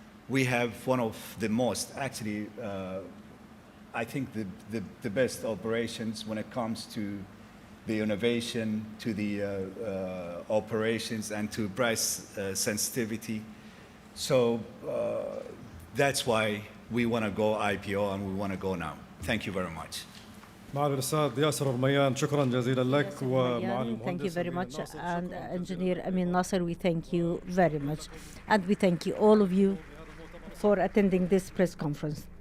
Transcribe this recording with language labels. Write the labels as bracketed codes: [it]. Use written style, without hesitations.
[en] We have one of the most, actually, I think the best operations when it comes to the innovation, to the operations, and to price sensitivity. So that's why we want to go IPO, and we want to go now. Thank you very much. [ar] معالي الأستاذ ياسر رميان شكرا جزيلا لك ومعالي [en] Thank you very [ar] أمين [en] much. [ar] الناصر. [en] And Engineer Amin Nasser, we thank you very much. And we thank you, all of you, for attending this press conference.